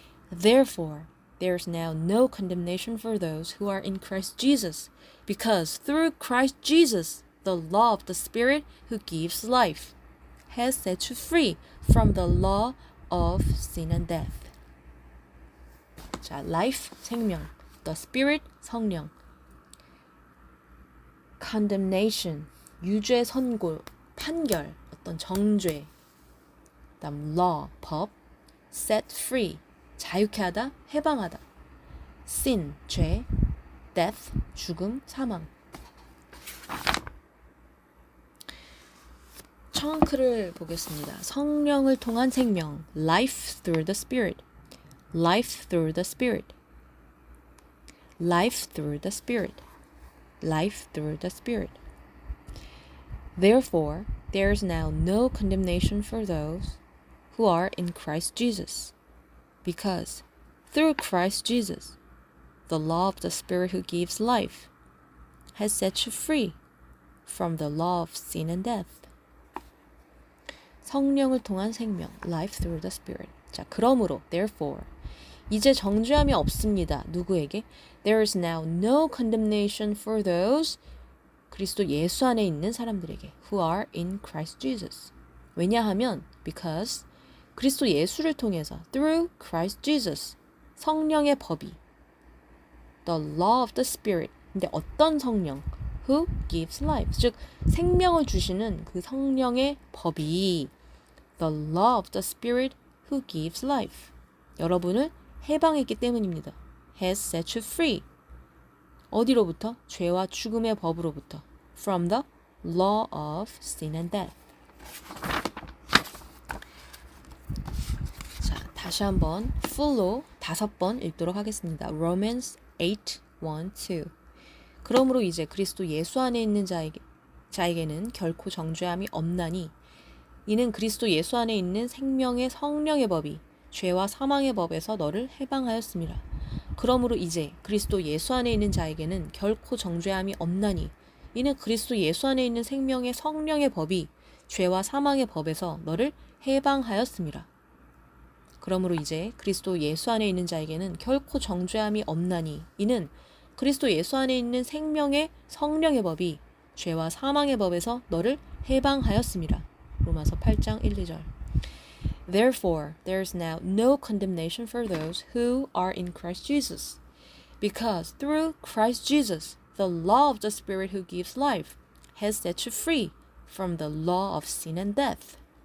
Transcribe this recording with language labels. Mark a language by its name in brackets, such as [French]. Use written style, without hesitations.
[English] Therefore, there is now no condemnation for those who are in Christ Jesus, because through Christ Jesus, the law of the Spirit who gives life has set you free from the law of sin and death. [Korean] 자, life, 생명, the Spirit, 성령, condemnation, 유죄 선고, 판결, 어떤 정죄, 그다음 law, 법, set free, 자유케 하다, 해방하다, sin, 죄, death, 죽음, 사망. 청크를 보겠습니다. 성령을 통한 생명, [English] life through the Spirit, life through the Spirit, life through the Spirit, life through the Spirit. Therefore, there is now no condemnation for those who are in Christ Jesus, because through Christ Jesus, the law of the Spirit who gives life has set you free from the law of sin and death. [Korean] 성령을 통한 생명, [English] life through the Spirit. [Korean] 자, 그러므로, therefore, 이제 정죄함이 없습니다. 누구에게? [English] There is now no condemnation for those [Korean] 그리스도 예수 안에 있는 사람들에게 [English] who are in Christ Jesus. 왜냐하면 because [Korean] 그리스도 예수를 통해서 [English] through Christ Jesus [Korean] 성령의 법이 [English] the law of the Spirit. [Korean] 근데 어떤 성령? [English] Who gives life. [Korean] 즉 생명을 주시는 그 성령의 법이 [English] the law of the Spirit who gives life. [Korean] 여러분을 해방했기 때문입니다. [English] has set you free. [Korean] 어디로부터? 죄와 죽음의 법으로부터. [English] From the law of sin and death. [Korean] 자, 다시 한번 full로 5번 읽도록 하겠습니다. [English] Romans 8:1-2. [Korean] 그러므로 이제 그리스도 예수 안에 있는 자에게는 결코 정죄함이 없나니 이는 그리스도 예수 안에 있는 생명의 성령의 법이 죄와 사망의 법에서 너를 해방하였습니다. 그러므로 이제 그리스도 예수 안에 있는 자에게는 결코 정죄함이 없나니 이는 그리스도 예수 안에 있는 생명의 성령의 법이 죄와 사망의 법에서 너를 해방하였음이라. 그러므로 이제 그리스도 예수 안에 있는 자에게는 결코 정죄함이 없나니 이는 그리스도 예수 안에 있는 생명의 성령의 법이 죄와 사망의 법에서 너를 해방하였음이라. 로마서 8장 1, 2절. [English] Therefore, there is now no condemnation for those who are in Christ Jesus, because through Christ Jesus, the law of the Spirit who gives life has set you free from the law of sin and death.